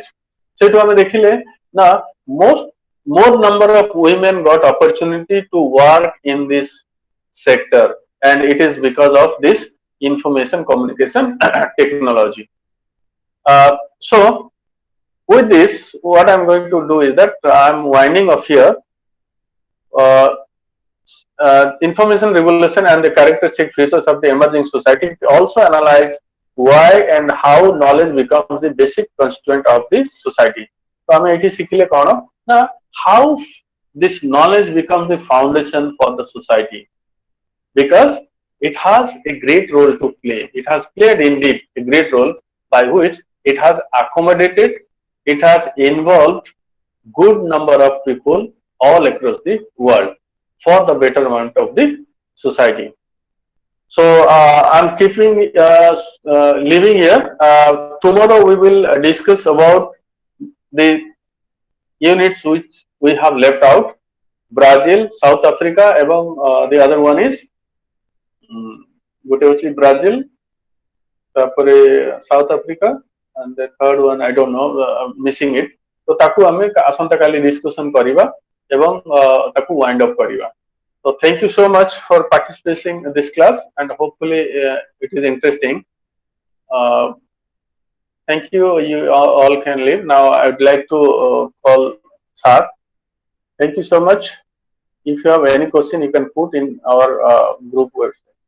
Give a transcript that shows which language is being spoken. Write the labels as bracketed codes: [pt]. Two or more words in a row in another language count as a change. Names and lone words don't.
[en] So to [or] ଆମେ ଦେଖିଲେ ନା [en] most more number of women got opportunity to work in this sector and it is because of this information communication technology. So with this what I'm going to do is that I'm winding up here. uh, Information revolution and the characteristic features of the emerging society also analyze why and how knowledge becomes the basic constituent of the society. So [or] ଆମେ ଏଠି ଶିଖିଲେ କ'ଣ ନା [en] how this knowledge becomes the foundation for the society because it has a great role to play. It has played indeed a great role by which it has accommodated, it has involved good number of people all across the world for the betterment of the society. So I'm keeping leaving here. Tomorrow we will discuss about the units which we have left out: Brazil, South Africa, এবং the other one is [or] ଗୋଟେ ହଉଛି Brazil, ତାପରେ South Africa, [en] and the third one I don't know, missing it. [or] ତ ତାକୁ ଆମେ ଆସନ୍ତା କାଲି discussion କରିବା ଏବଂ ତାକୁ [en] wind up [or] କରିବା. [en] So thank you so much for participating in this class and hopefully it is interesting. Uh, Thank you. You all can leave. Now I would like to call Sar. Thank you so much. If you have any question, you can put in our group website.